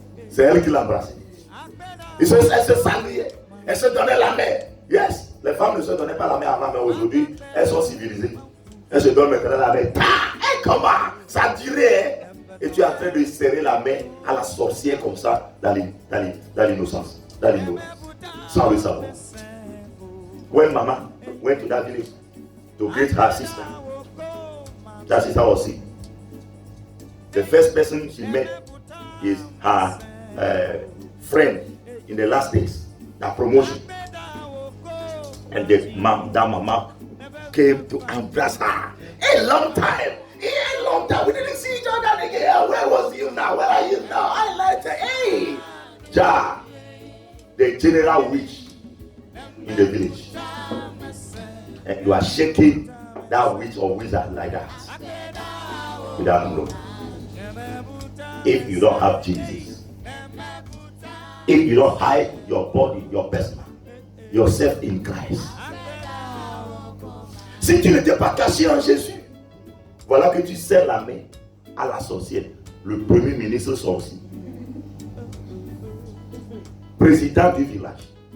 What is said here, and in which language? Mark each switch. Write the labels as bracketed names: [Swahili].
[French] C'est elle qui l'a embrassée. Elle se saluait, elle se donnait la main. Yes. Les femmes ne se donnaient pas la main avant, mais aujourd'hui, elles sont civilisées. Elles se donnent maintenant la main. Et comment? Ça dirait. Et tu es en train de serrer la main à la sorcière comme ça, dans l'innocence, dans l'ignorance, sans le savoir. [English] When Mama went to that village to greet her sister, that sister was sick. The first person she met is her friend in the last days, that promotion. And that mama came to embrace her. A long time. We didn't see each other again. Where was you now? Where are you now? I like her. Hey, Jah, the general witch in the village. And you are shaking that witch or wizard like that without knowing. If you don't have Jesus, if you don't hide your body, your person, yourself in Christ, [French] si tu n'étais pas caché en Jésus, voilà que tu serres la main à la sorcière, le premier ministre sorcier, président du village.